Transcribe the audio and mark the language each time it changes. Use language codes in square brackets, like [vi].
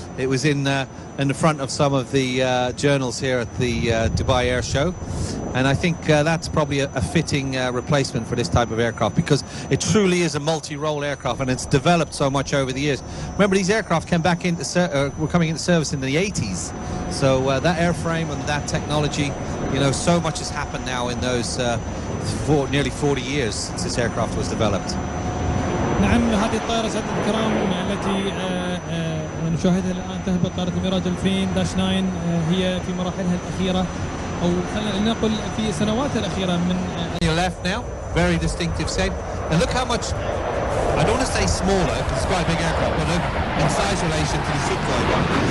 [en] It was in the front of some of the journals here at the Dubai Air Show, and I think that's probably a fitting replacement for this type of aircraft, because it truly is a multi-role aircraft, and it's developed so much over the years. Remember, these aircraft came back were coming into service in the 80s, so that airframe and that technology, you know, so much has happened now in those nearly 40 years since this aircraft was developed. [ar] نعم، هذه الطائرة سادة الكرام التي نشاهدها الآن تهبط طائرة الميراج 2000-9 هي في مراحلها الأخيرة، أو خلينا نقول في سنواتها الأخيرة من [en] your left now, very distinctive shape, and look how much, I don't want to say smaller because it's quite a big aircraft, but look in size relation to the Su-30 one.